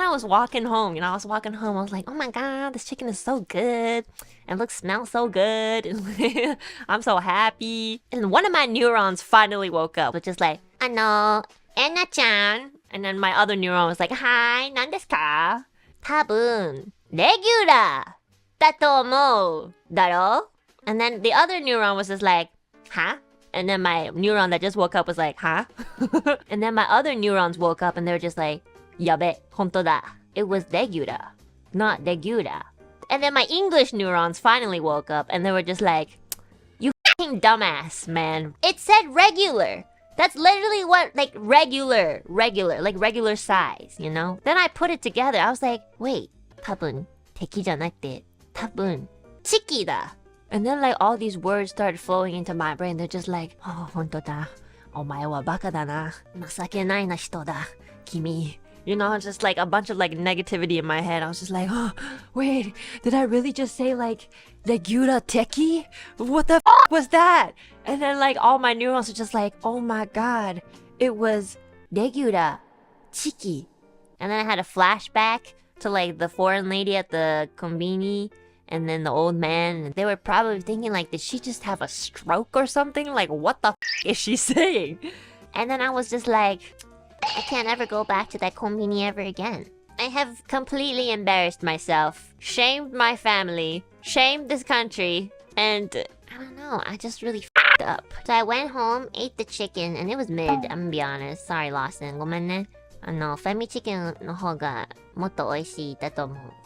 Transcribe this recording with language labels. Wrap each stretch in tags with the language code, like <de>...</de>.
<en>then I was walking home, I was like, oh my god, this chicken is so good. And smells so good. And I'm so happy. And one of my neurons finally woke up, which is like, Enna-chan. And then my other neuron was like, hi,</en> <ja>何ですか? 多分、レギュラーだと思うだろ?</ja> <en>And then the other neuron was just like, huh? And then my neuron that just woke up was like, huh? And then my other neurons woke up and they were just like,</en> <ja>やべ、本当だ.</ja> <en>It was regular, not regular. And then my English neurons finally woke up and they were just like, you fucking dumbass, man. It said regular. That's literally what, like, regular, like regular size, you know? Then I put it together. I was like, wait,</en> <ja>多分、敵じゃなくて、多分、チキだ.</ja> <en>And then like all these words started flowing into my brain. They're just like, oh,</en> <ja>本当だ. お前はバカだな.情けないな人だ.君.</ja> <en>You know, just like a bunch of like negativity in my head. I was just like, oh, wait, did I really just say like, Regura Teki? What the was that? And then like all my neurons were just like, oh my god, it was Regura Chiki. And then I had a flashback to like the foreign lady at the konbini and then the old man. And they were probably thinking like, did she just have a stroke or something? Like, what the is she saying? And then I was just like, I can't ever go back to that konbini ever again. I have completely embarrassed myself, shamed my family, shamed this country, and I don't know, I just really f***ed up. So I went home, ate the chicken, and it was mid, I'm gonna be honest. Sorry, Lawson.</en> <ja>ごめんね。 Femi chicken の方がもっと美味しいだと思う。</ja>